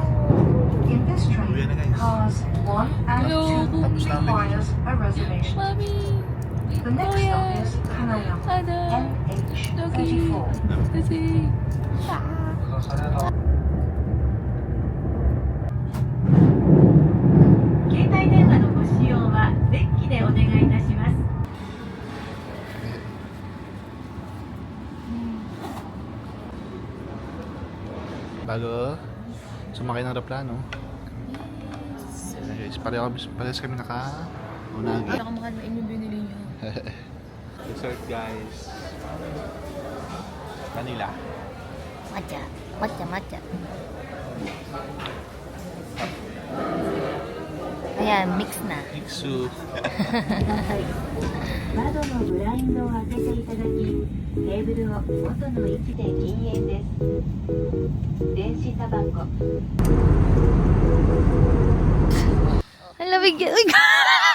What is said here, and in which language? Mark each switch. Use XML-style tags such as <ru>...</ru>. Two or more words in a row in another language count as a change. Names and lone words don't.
<en>In this train, cars 1 and 2 requires a reservation. Mami! The next stop is Kanayama, Ada! NH34.</en> <tl>Kasi...</tl> <ja>携帯電話のご使用はデッキでお願いいたします。</ja> <tl>Bago sumakay ng aeroplano. Guys, parehas kami naka-unagi. Nakamahal na yung binili niyo.</tl> <en>Dessert guys. Vanilla.</en> <tl>Matcha. Matcha, matcha. Ayan, mix na. Iksu.</tl> <ja>窓のブラインドを開けていただき、テーブルを元の位置で禁煙です。電子タバコ。</ja> <tl>Ang lamig yan.</tl>